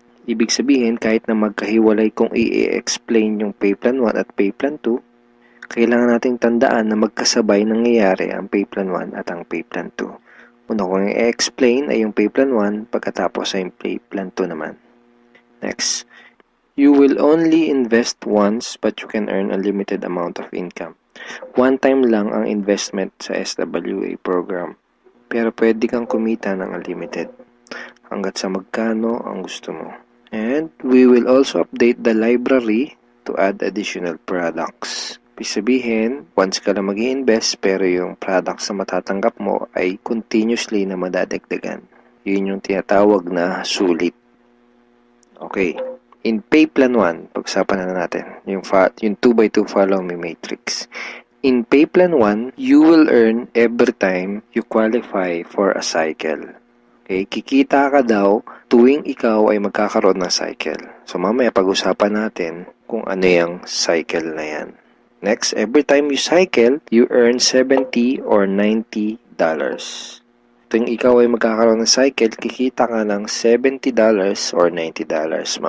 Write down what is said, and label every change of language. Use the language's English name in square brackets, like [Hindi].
[Filipino] Ibig sabihin, kahit na magkahiwalay kung i-explain yung pay plan 1 at pay plan 2, kailangan nating tandaan na magkasabay nangyayari ang pay plan 1 at ang pay plan 2. Una kong i-explain ay yung pay plan 1, pagkatapos ay yung pay plan 2 naman. [English] Next, you will only invest once but you can earn a limited amount of income. [Filipino] One time lang ang investment sa SWA program. Pero pwede kang kumita ng unlimited hanggat sa magkano ang gusto mo. [English] And we will also update the library to add additional products. [Filipino] Ibig sabihin, once ka lang mag-i-invest pero yung products na matatanggap mo ay continuously na madadagdagan. Yun yung tinatawag na sulit. Okay. In pay plan 1, pag-usapan na natin yung 2x2 Follow Me Matrix. [English] In pay plan 1, you will earn every time you qualify for a cycle. [Filipino] Okay, kikita ka daw tuwing ikaw ay magkakaroon ng cycle. So mamaya pag-usapan natin kung ano yung cycle na yan. [English] Next, every time you cycle, you earn $70 or $90. [Filipino] Tuwing ikaw ay magkakaroon ng cycle, kikita ka ng $70 or $90.